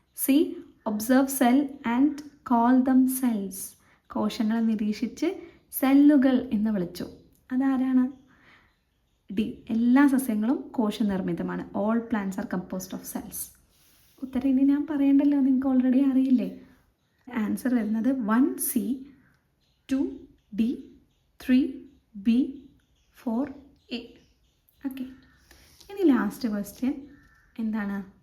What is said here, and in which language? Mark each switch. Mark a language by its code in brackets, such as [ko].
[ml] C, [en] observe cell and call them cells, [ml] കോശങ്ങളെ നിരീക്ഷിച്ച് സെല്ലുകൾ എന്ന് വിളിച്ചു. അതാരാണ്? [en] D, [ml] എല്ലാ സസ്യങ്ങളും കോശനിർമ്മിതമാണ്. [en] All plants are composed of cells. [ml] ഉത്തരം ഇനി ഞാൻ പറയണ്ടല്ലോ, നിങ്ങൾക്ക് ഓൾറെഡി അറിയില്ലേ. ആൻസർ വരുന്നത് 1C, 2D, 3B, 4A. Okay, ഇനി ലാസ്റ്റ് ക്വസ്റ്റ്യൻ എന്താണ്?